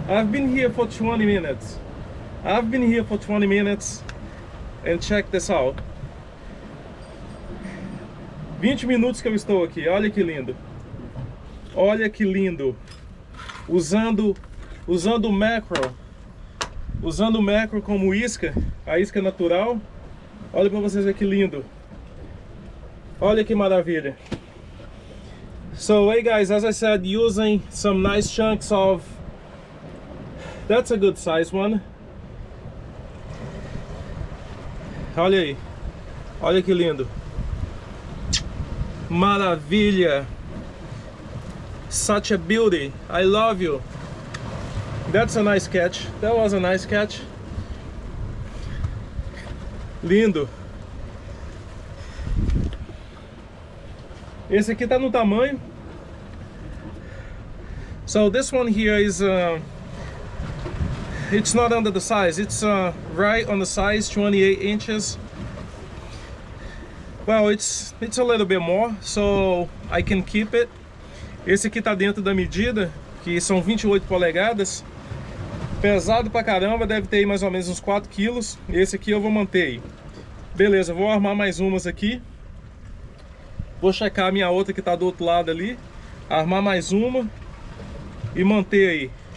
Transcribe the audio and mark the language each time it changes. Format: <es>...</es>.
<en>I've been here for 20 minutes. I've been here for 20 minutes and check this out.</en> <pt>20 minutos que eu estou aqui, olha que lindo. Olha que lindo. Usando o macro. Usando o macro como isca, a isca natural. Olha para vocês verem que lindo. Olha que maravilha.</pt> <en>So hey guys, as I said, using some nice chunks of, that's a good size one.</en> <pt>Olha aí, olha que lindo, maravilha,</pt> <en>such a beauty, I love you. That's a nice catch, that was a nice catch,</en> <pt>lindo. Esse aqui tá no tamanho.</pt> <en>So this one here is it's not under the size, it's right on the size, 28 inches. Well, it's a little bit more, so I can keep it.</en> <pt>Esse aqui tá dentro da medida, que são 28 polegadas. Pesado pra caramba, deve ter aí mais ou menos uns 4 quilos. Esse aqui eu vou manter aí. Beleza, vou armar mais umas aqui. Vou checar a minha outra que tá do outro lado ali, armar mais uma e manter aí.</pt>